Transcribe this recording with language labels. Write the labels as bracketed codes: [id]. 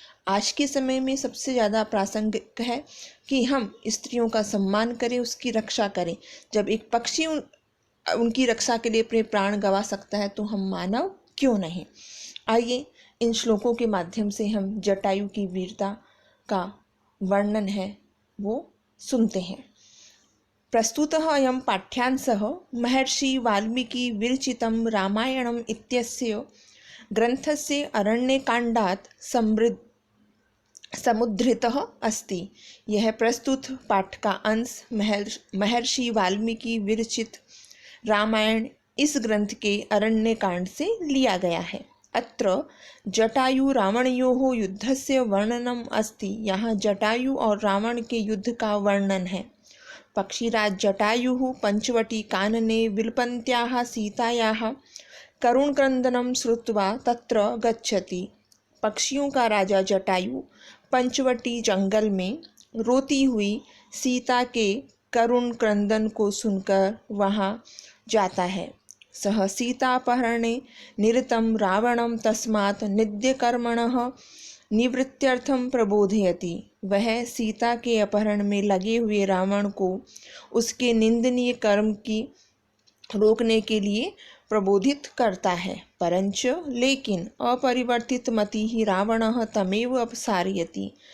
[hi] आज के समय में सबसे ज़्यादा प्रासंगिक है कि हम स्त्रियों का सम्मान करें, उसकी रक्षा करें। जब एक पक्षी उनकी रक्षा के लिए अपने प्राण गंवा सकता है तो हम मानव क्यों नहीं। आइए इन श्लोकों के माध्यम से हम जटायु की वीरता का वर्णन है वो सुनते हैं। [sa] प्रस्तुतः अयं पाठ्यांशः महर्षि वाल्मीकि विरचितं रामायणम् इत्यस्य ग्रंथस्य अरण्यकाण्डात् समुद्धृतः अस्ति। [hi] यह प्रस्तुत पाठ का अंश महर्षि वाल्मीकि विरचित रामायण इस ग्रंथ के अरण्यकांड से लिया गया है। [sa] अत्र जटायु रावणयोः युद्धस्य वर्णनम् अस्ति। [hi] यहाँ जटायु और रावण के युद्ध का वर्णन है। [sa] पक्षीराज जटायुः पंचवटी कानने विलपन्त्याः सीतायाः करुणक्रन्दनं श्रुत्वा तत्र गच्छति। [hi] पक्षियों का राजा जटायु पंचवटी जंगल में रोती हुई सीता के करुण क्रंदन को सुनकर वहाँ जाता है। [sa] सह सीतापहरणे निरतं रावणं तस्मात् निद्यकर्मणः निवृत्त्यर्थं प्रबोधयति। [hi] वह सीता के अपहरण में लगे हुए रावण को उसके निंदनीय कर्म की रोकने के लिए प्रबोधित करता है। [sa] परंच लेकिन अपरिवर्तित मति ही रावणः तमेव अपसारयति।